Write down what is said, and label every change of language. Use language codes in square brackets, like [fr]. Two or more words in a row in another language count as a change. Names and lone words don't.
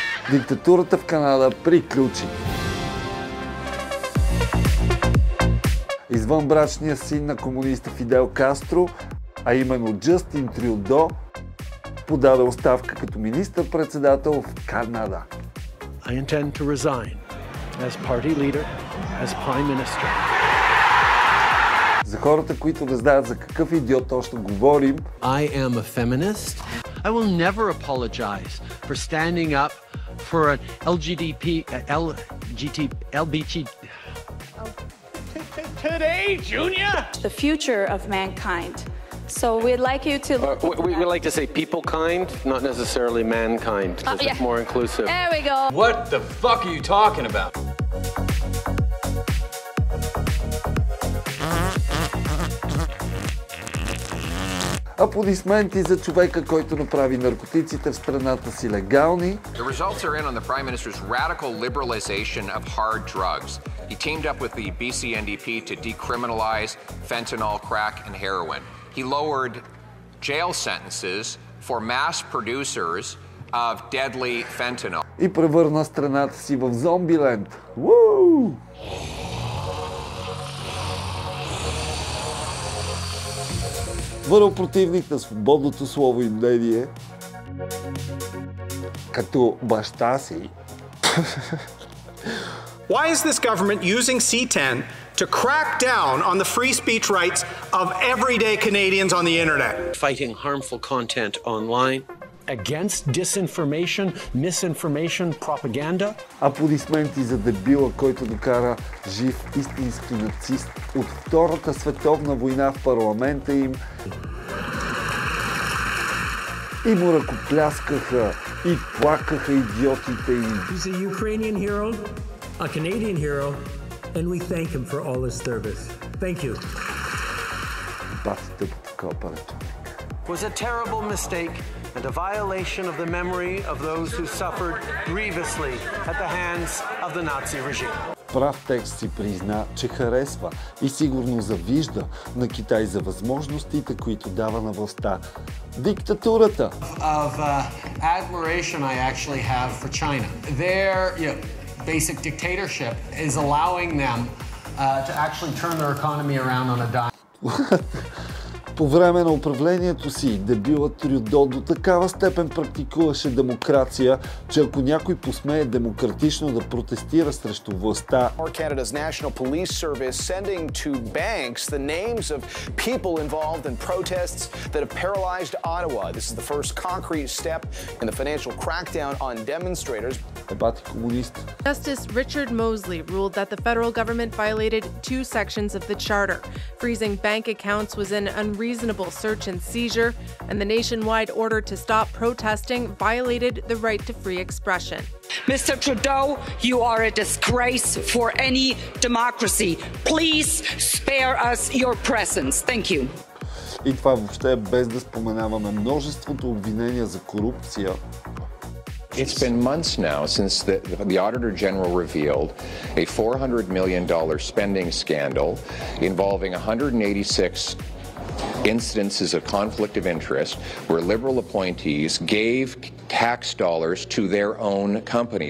[bg] Диктатурата в Канада приключи. Извънбрачният син на комуниста Фидел Кастро, а именно Джастин Трюдо, подаде оставка като министър-председател в Канада. [en] I intend to resign as party leader, as prime minister. [bg] За хората, които не знаят за какъв идиот точно говорим, [en] I am a feminist. I will never apologize for standing up for an LBG. Today, Junior? The future of mankind. So we'd like you to... we like to say people kind, not necessarily mankind, because it's more inclusive. There we go. What the fuck are you talking about? [bg] Аплодисменти за човека, който направи наркотиците в страната си легални. [en] The results are in on the Prime Minister's radical liberalization of hard drugs. He teamed up with the BC NDP to decriminalize fentanyl, crack, and heroin. He lowered jail sentences for mass producers of deadly fentanyl. [bg] И превърна страната си в зомбиленд. Уу! Върл противник на свободното слово и мнение, като баща си. [en] Why is this government using C10 to crack down on the free speech rights of everyday Canadians on the internet? Fighting harmful content online, against disinformation, misinformation, propaganda. [bg] Аплодисменти за дебила, който докара жив истински нацист от Втората световна война в парламента им. И му ръкопляскаха, и плакаха идиотите им. [en] He's a Ukrainian hero, a Canadian hero, and we thank him for all his service. Thank you. [bg] Батите по такова парето. [en] Was a terrible mistake and a violation of the memory of those who suffered grievously at the hands of the Nazi regime. [bg] Прав текст си призна, че харесва и сигурно завижда на Китай за възможностите, които дава на властта. Диктатурата. [en] Of admiration I actually have for China. Their basic dictatorship is allowing them to actually turn their economy around on a dime. [bg] По време на управлението си, дебилът Трюдо до такава степен практикуваше демокрация, че ако някой посмее демократично да протестира срещу властта, [en] Canada's National Police Service sending to banks the names of people involved in protests that have paralyzed Ottawa. This is the first concrete step in the financial crackdown on demonstrators. [bg] Ебати комунист. [en] Justice Richard Mosley ruled that the federal government violated 2 sections of the charter. Freezing bank accounts was an unreasonable search and seizure, and the nationwide order to stop protesting violated the right to free expression. Mr. Trudeau, you are a disgrace for any democracy. Please spare us your presence. Thank you. [bg] И това въобще е без да споменаваме множеството обвинения за корупция. [en] It's been months now since the Auditor General revealed a $400 million spending scandal involving 186 incidences of conflict of interest where Liberal appointees gave tax dollars to their own companies.